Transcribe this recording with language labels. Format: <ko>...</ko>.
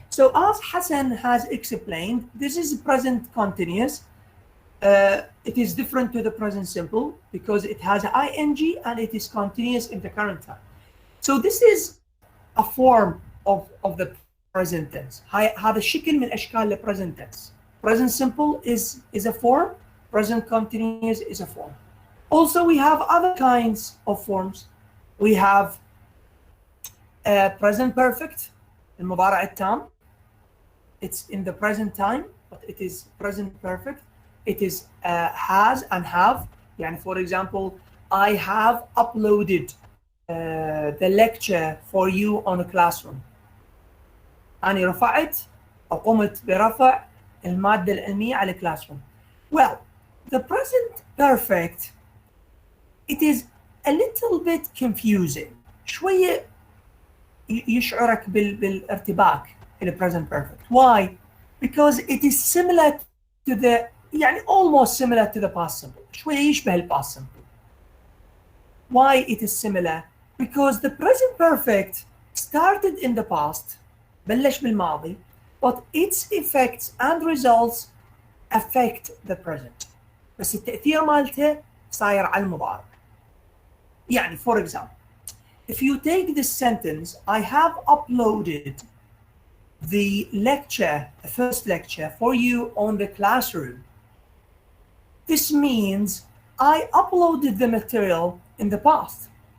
<en>So as Hassan has explained, this is present continuous. It is different to the present simple because it has ing and it is continuous in the current time. So this is a form of the present tense.</en> <ar>هذا شكل من أشكال the present tense.</ar> <en>Present simple is a form. Present continuous is a form. Also, we have other kinds of forms. We have present perfect,</en> <ar>المضارع التام.</ar> <en>It's in the present time, but it is present perfect. It is has and have.</en> <ar>يعني</ar> <en>for example, I have uploaded the lecture for you on a classroom.</en> <ar>أنا رفعت أو قمت برفع المادة العلمية على classroom.</ar> <en>Well, the present perfect, it is a little bit confusing.</en> <ar>شوية يشعرك بالارتباك</ar> <en>in the present perfect. Why? Because it is similar to the</en> <ar>يعني</ar> <en>almost similar to the past simple.</en> <ar>شوية يشبه ال past simple.</ar> <en>Why it is similar? Because the present perfect started in the past,</en> <ar>بلش بالماضي,</ar> <en>but its effects and results affect the present.</en> <ar>بس التأثير مالته صاير على المضارع. يعني</ar> <en>for example, if you take this sentence, I have uploaded the lecture, the first lecture for you on the classroom. This means I uploaded the material in the past.</en>